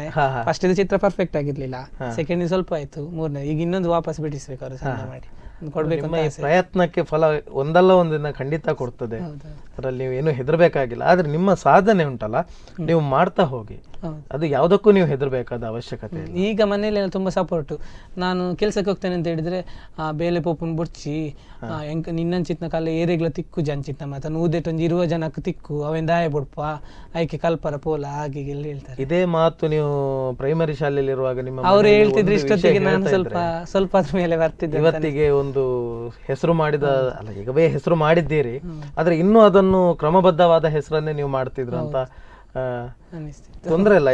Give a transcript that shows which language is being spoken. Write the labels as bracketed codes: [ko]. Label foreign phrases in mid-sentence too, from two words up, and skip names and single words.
[kn] ಫಸ್ಟ್ ಇದು ಚಿತ್ರ ಪರ್ಫೆಕ್ಟ್ ಆಗಿರ್ಲಿಲ್ಲ, ಸೆಕೆಂಡ್ ಸ್ವಲ್ಪ ಆಯ್ತು, ಮೂರನೇ ಈಗ ಇನ್ನೊಂದು ವಾಪಸ್ ಬಿಡಿಸ್ಬೇಕು ಅವರು ಚಂದ ಮಾಡಿ ಕೊಡ್ಬೇಕು. ಪ್ರಯತ್ನಕ್ಕೆ ಫಲ ಒಂದಲ್ಲ ಒಂದಿನ ಖಂಡಿತ ಕೊಡ್ತದೆ, ಅದರಲ್ಲಿ ನೀವು ಏನು ಹೆದರ್ಬೇಕಾಗಿಲ್ಲ. ಆದ್ರೆ ನಿಮ್ಮ ಸಾಧನೆ ಉಂಟಲ್ಲ, ನೀವು ಮಾಡ್ತಾ ಹೋಗಿ, ಅದು ಯಾವುದಕ್ಕೂ ನೀವು ಹೆದರ್ಬೇಕಾದ ಅವಶ್ಯಕತೆ. ಈಗ ಮನೇಲಿ ತುಂಬಾ ಸಪೋರ್ಟ್. ನಾನು ಕೆಲ್ಸಕ್ಕೆ ಹೋಗ್ತೇನೆ ಅಂತ ಹೇಳಿದ್ರೆ [tcy] ಬೇಲೆ ಪೋಪನ್ ಬುಡ್ಚಿ ನಿನ್ನಂಚಿತ್ನ ಕಾಲ ಏರೆಗ್ಲ ತಿಕ್ಕು ಜಂಚಿತ್ನ ಮಾತ ನೂದೆಟೊಂದು 20 ಜನಕ್ಕೆ ತಿಕ್ಕು ಅವೇನ್ ದಾಯ ಬುಡ್ಪ ಆಯ್ಕೆ ಕಲ್ಪರ ಪೋಲ [kn] ಹಾಗೆ ಎಲ್ಲ ಹೇಳ್ತಾರೆ. ಇದೇ ಮಾತು ನೀವು ಪ್ರೈಮರಿ ಶಾಲೆಯಲ್ಲಿ ಇರುವಾಗ ನಿಮ್ಮ ಅವ್ರು ಹೇಳ್ತಿದ್ರು, ಇಷ್ಟೊತ್ತಿಗೆ ನಾನು ಸ್ವಲ್ಪ ಅದ್ರ ಮೇಲೆ ಬರ್ತಿದ್ದೆ. ಇವತ್ತಿಗೆ ಒಂದು ಹೆಸರು ಮಾಡಿದ ಅಲ್ಲ, ಈಗವೇ ಹೆಸರು ಮಾಡಿದ್ದೀರಿ, ಆದ್ರೆ ಇನ್ನೂ ಅದನ್ನು ಕ್ರಮಬದ್ಧವಾದ ಹೆಸರನ್ನೇ ನೀವು ಮಾಡ್ತಿದ್ರು ಅಂತ ತೊಂದ್ರೆ ಇಲ್ಲ.